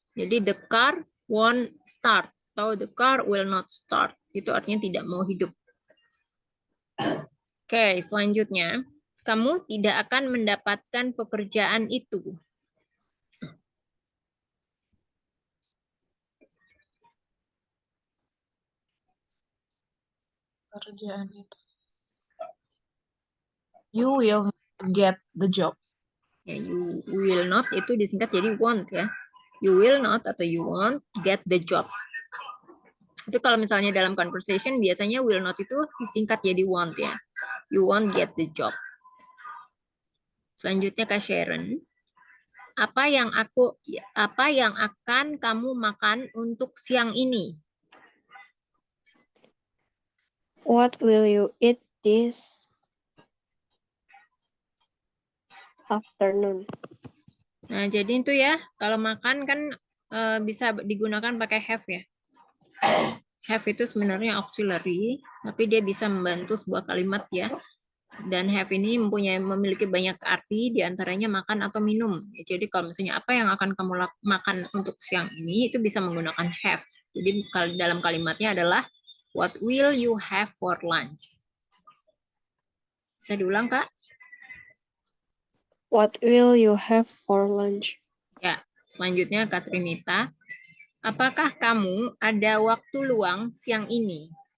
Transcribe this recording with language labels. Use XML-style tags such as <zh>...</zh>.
<en>Jadi the car won't start atau the car will not start.</en> <id>Itu artinya tidak mau hidup. Oke, selanjutnya kamu tidak akan mendapatkan pekerjaan itu. Pekerjaan itu.</id> <en>You will get the job.</en> <id>Ya,</id> <en>you will not</en> <id>itu disingkat jadi won't ya.</id> <en>You will not atau you won't get the job.</en> <id>Itu kalau misalnya dalam conversation biasanya will not itu disingkat jadi won't ya.</id> <en>You won't get the job.</en> <id>Selanjutnya Kak Sharon. Apa yang akan kamu makan untuk siang ini?</id> <en>What will you eat this afternoon?</en> <id>Nah, jadi itu ya, kalau makan kan bisa digunakan pakai have ya. Have itu sebenarnya auxiliary, tapi dia bisa membantu sebuah kalimat ya. Dan have ini memiliki banyak arti, diantaranya makan atau minum. Jadi kalau misalnya apa yang akan kamu makan untuk siang ini, itu bisa menggunakan have. Jadi dalam kalimatnya adalah,</id> <en>what will you have for lunch?</en> <id>Bisa diulang, Kak?</id> <en>What will you have for lunch?</en> <id>Ya, selanjutnya Kak Trinita. Apakah kamu ada waktu luang siang ini?</id>